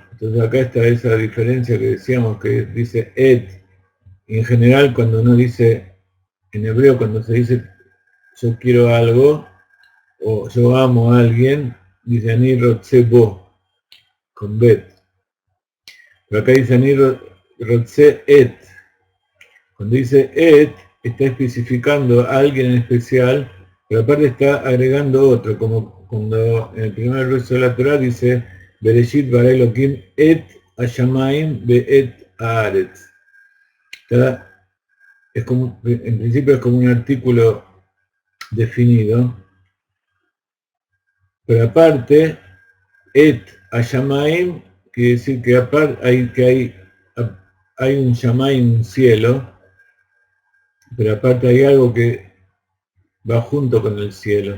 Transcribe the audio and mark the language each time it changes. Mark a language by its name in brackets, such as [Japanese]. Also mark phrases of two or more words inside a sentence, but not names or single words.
[Spanish] Entonces acá está esa diferencia que decíamos que dice et, y en general cuando uno dice, en hebreo cuando se dice yo quiero algo, o yo amo a alguien, dice [Hebrew] אני רוצה בו, [Spanish] con bet. Pero acá dice [Hebrew] אני רוצה את. [Spanish] Cuando dice et, está especificando a alguien en especial, pero aparte está agregando otro, como cuando en el primer verso de la Torah dice [Hebrew] בראשית ברא אלהים את השמים ואת הארץ. [Spanish] Es como, en principio es como un artículo definido, pero aparte [Hebrew] את השמים [Spanish] quiere decir que aparte hay un shamayim, un cielo, pero aparte hay algo que va junto con el cielo.